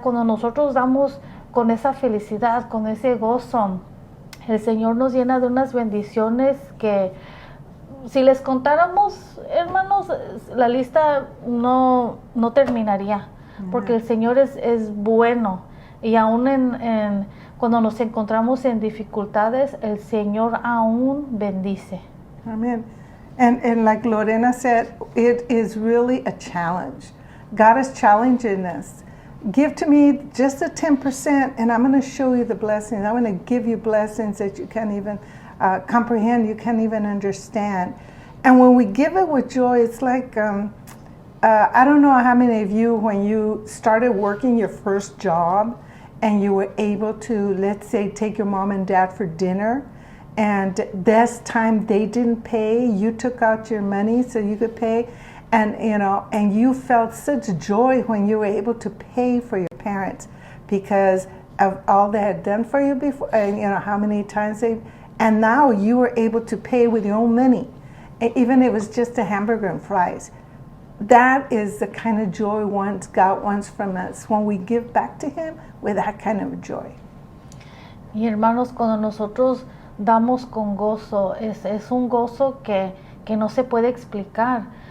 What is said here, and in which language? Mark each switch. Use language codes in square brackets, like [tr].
[es] Cuando nosotros damos con esa felicidad, con ese gozo, el Señor nos llena de unas bendiciones que si les contáramos, hermanos, la lista no terminaría, porque el Señor es bueno. Y aún cuando nos encontramos en dificultades, el Señor aún bendice. Amen. [en] And like Lorena said, it is really a challenge. God is challenging us. Give to me just a 10% and I'm going to show you the blessings. I'm going to give you blessings that you can't even comprehend, you can't even understand. And when we give it with joy, it's like, I don't know how many of you, when you started working your first job and you were able to, let's say, take your mom and dad for dinner, and this time they didn't pay, you took out your money so you could pay, and and you felt such joy when you were able to pay for your parents because of all they had done for you before, and how many times and now you were able to pay with your own money, even if it was just a hamburger and fries. That is the kind of joy God wants from us when we give back to Him with that kind of joy. [es] Y hermanos, cuando nosotros damos con gozo, es un gozo que no se puede explicar.